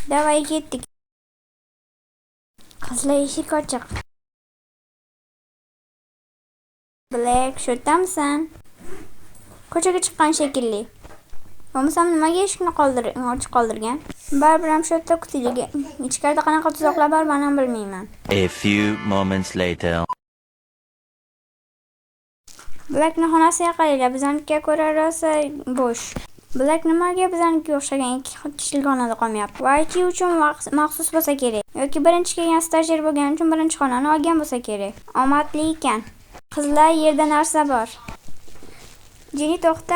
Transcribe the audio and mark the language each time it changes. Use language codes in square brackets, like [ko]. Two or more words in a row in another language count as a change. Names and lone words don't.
[uz] Davay ketdik. Qizlar eshik ochiq. Black, shu yerdamisan? Ko'chaga chiqqan shekilli. Bo'lmasam nimaga eshikni ochiq qoldirgan? Baribir ham shu yerda kutiylik. Ichkarida qanaqa tuzoqlar bor, men ham bilmayman. [en] A few moments later. [uz] Blackni xonasiga qaranglar, biznikiga ko'ra rosa bo'sh. Black nimaga biznikiga o'xshagan 2 kishilik xonada qolmayapti? YT uchun maxsus bo'lsa kerak. Yoki birinchi kelgan stajyer bo'lgani uchun birinchi xonani olgan bo'lsa kerak. Omadli ekan. Qizlar, yerda narsa bor. Jenny, to'xta.